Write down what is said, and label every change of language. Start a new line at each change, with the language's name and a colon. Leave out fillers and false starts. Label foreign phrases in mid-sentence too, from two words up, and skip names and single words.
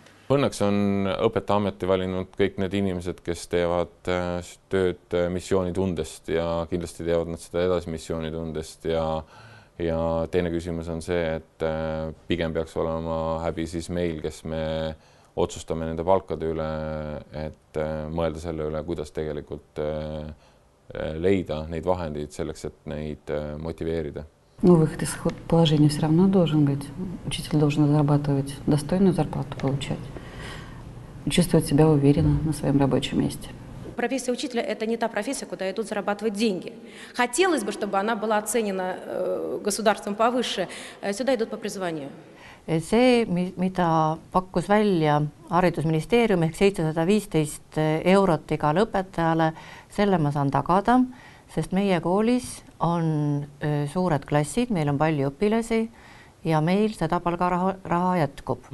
Estonian: Õnneks on õpetajaameti valinud kõik need inimesed, kes teevad tööd missioonitundest ja kindlasti teevad nad seda edasi missioonitundest ja teine küsimus on see, et pigem peaks olema häbi siis meil, kes me otsustame nende palkade üle, et mõelda selle üle, kuidas tegelikult leida neid vahendeid selleks, et neid motiveerida.
Russian: Выход из положения все равно должен быть. Учитель должен зарабатывать достойную зарплату, получать. Чувствовать себя уверенно на своем рабочем месте. Профессия учителя – это не та профессия, куда идут зарабатывать деньги. Хотелось бы, чтобы она была оценена государством повыше. Сюда идут по призванию.
Estonian: See, mida pakkus välja haridusministeerium ehk 715 eurot igale õpetajale, selle ma saan tagada, sest meie koolis on suured klassid, meil on palju õpilasi ja meil seda palgaraha jätkub.